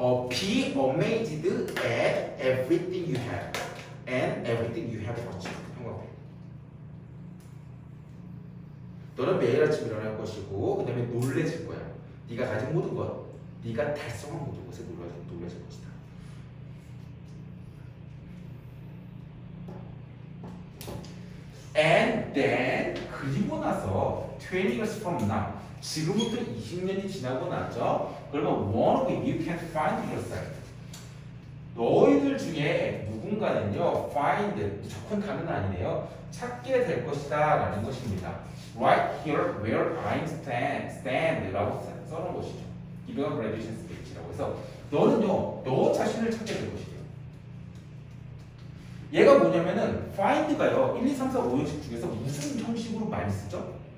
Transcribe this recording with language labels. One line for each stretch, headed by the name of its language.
English: Be amazed at everything you have and everything you have achieved.
Korean: 형광펜. 너는 매일 아침 일어날 것이고 그 다음에 놀래질 거야. 네가 가진 모든 것, 네가 달성한 모든 것에 놀라질 것이다.
English: And then
Korean: 그리고 나서
English: 20 years from now
Korean: 지금부터 20년이 지나고 나죠. 그러면
English: one of you can find yourself.
Korean: 너희들 중에 누군가는요 find 무조건 다는 아니네요. 찾게 될 것이다 라는 것입니다.
English: Right here where I stand
Korean: 라고 써놓은 것이죠. 이건 graduation speech라고 해서 너는요 너 자신을 찾게 될 것이에요. 얘가 뭐냐면은 find가요 1, 2, 3, 4, 5 형식 중에서 무슨 형식으로 많이 쓰죠?